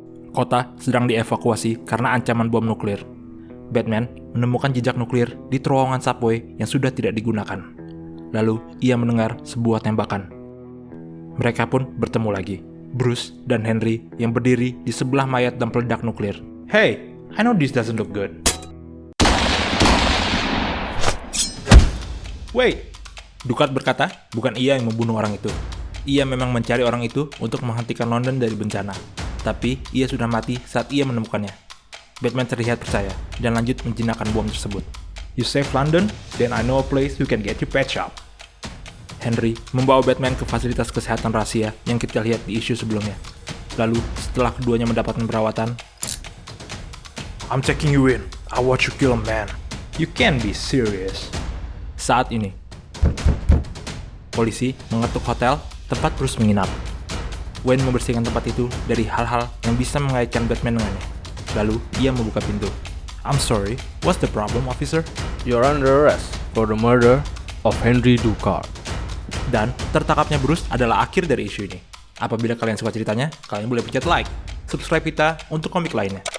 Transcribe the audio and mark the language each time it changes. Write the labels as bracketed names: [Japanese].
[Indonesian] Kota sedang dievakuasi karena ancaman bom nuklir. Batman menemukan jejak nuklir di terowongan subway yang sudah tidak digunakan. Lalu, ia mendengar sebuah tembakan. Mereka pun bertemu lagi. Bruce dan Henry yang berdiri di sebelah mayat dan peledak nuklir. [English] Hey, I know this doesn't look good. Wait, [Indonesian] Ducard berkata, bukan ia yang membunuh orang itu. Ia memang mencari orang itu untuk menghentikan London dari bencana. Tapi, ia sudah mati saat ia menemukannya. Batman terlihat percaya dan lanjut menjinakkan bom tersebut. [English] You save London, then I know a place you can get you patch up. [Indonesian] Henry membawa Batman ke fasilitas kesehatan rahasia yang kita lihat di isu sebelumnya. Lalu, setelah keduanya mendapatkan perawatan, [English] I'm taking you in. I watch you kill a man. You can't be serious. [Indonesian] Saat ini, polisi mengetuk hotel tempat Bruce menginap. Wayne membersihkan tempat itu dari hal-hal yang bisa mengaitkan Batman dengannya. Lalu, ia membuka pintu. [English] I'm sorry, what's the problem, officer? You're under arrest for the murder of Henry Ducard. [Indonesian] Dan tertangkapnya Bruce adalah akhir dari isu ini. Apabila kalian suka ceritanya, kalian boleh pencet like, subscribe kita untuk komik lainnya.